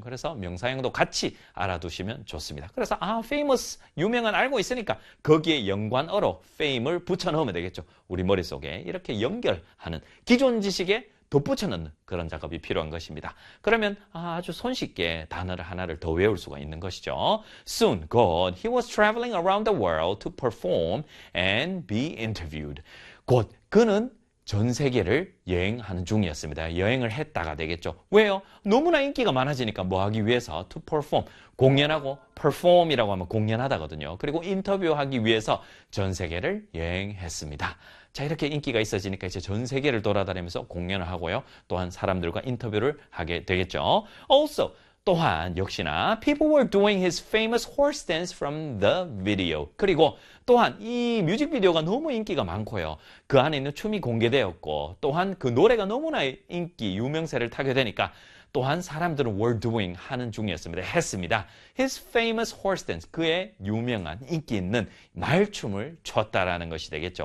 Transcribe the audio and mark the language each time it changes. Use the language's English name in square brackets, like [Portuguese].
[Korean] 그래서 명사형도 같이 알아두시면 좋습니다. 그래서 아, famous, 유명한 알고 있으니까 거기에 연관어로 fame을 붙여넣으면 되겠죠. 우리 머릿속에 이렇게 연결하는 기존 지식에 덧붙여넣는 그런 작업이 필요한 것입니다. 그러면 아주 손쉽게 단어를 하나를 더 외울 수가 있는 것이죠. [English] Soon, God, he was traveling around the world to perform and be interviewed. [Korean] 곧 그는 전 세계를 여행하는 중이었습니다. 여행을 했다가 되겠죠. 왜요? 너무나 인기가 많아지니까 뭐 하기 위해서? [English] To perform, [Korean] 공연하고 perform이라고 하면 공연하다거든요. 그리고 인터뷰하기 위해서 전 세계를 여행했습니다. 자, 이렇게 인기가 있어지니까 이제 전 세계를 돌아다니면서 공연을 하고요. 또한 사람들과 인터뷰를 하게 되겠죠. [English] Also, [Korean] 또한 역시나 [English] people were doing his famous horse dance from the video. [Korean] 그리고 또한 이 뮤직비디오가 너무 인기가 많고요. 그 안에 있는 춤이 공개되었고 또한 그 노래가 너무나 인기, 유명세를 타게 되니까 또한 사람들은 [English] were doing [Korean] 하는 중이었습니다. 했습니다. [English] His famous horse dance, [Korean] 그의 유명한 인기 있는 말춤을 췄다라는 것이 되겠죠.